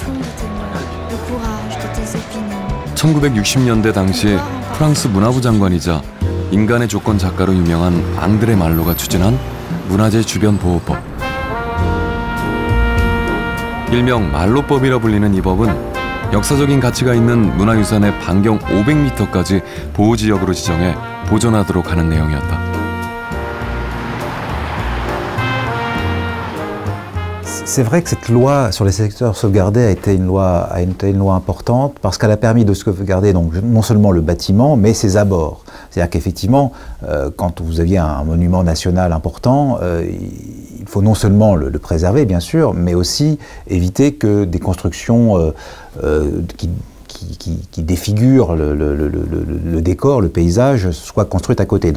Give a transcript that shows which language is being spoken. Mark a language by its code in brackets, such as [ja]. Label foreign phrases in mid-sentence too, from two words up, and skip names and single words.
[ko] 1960년대 당시에 프랑스 문화부 장관이자 인간의 조건 작가로 유명한 앙드레 말로가 추진한 문화재 주변 보호법. 일명 말로법이라 불리는 이 법은 역사적인 가치가 있는 문화유산의 반경 500m까지 보호지역으로 지정해 보존하도록 하는 내용이었다. [fr] C'est vrai que cette loi sur les secteurs sauvegardés a été une loi importante parce qu'elle a permis de sauvegarder donc, non seulement le bâtiment, mais ses abords. C'est-à-dire qu'effectivement, quand vous aviez un monument national important, il faut non seulement le préserver, bien sûr, mais aussi éviter que des constructions qui défigurent le décor, le paysage, soient construites à côté.